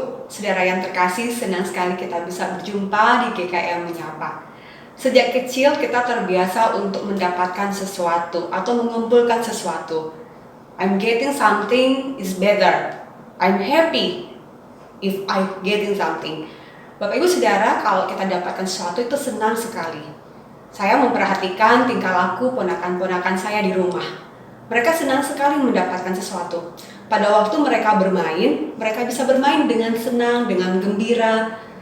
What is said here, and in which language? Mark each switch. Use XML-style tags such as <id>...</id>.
<id>Saudara yang terkasih, senang sekali kita bisa berjumpa di GKM Menyapa. Sejak kecil kita terbiasa untuk mendapatkan sesuatu atau mengumpulkan sesuatu.</id> <en>I'm getting something is better. I'm happy if I getting something.</en> <id>Bapak Ibu Saudara, kalau kita dapatkan sesuatu itu senang sekali. Saya memperhatikan tingkah laku ponakan-ponakan saya di rumah. Mereka senang sekali mendapatkan sesuatu. Pada waktu mereka bermain, mereka bisa bermain dengan senang, dengan gembira.</id>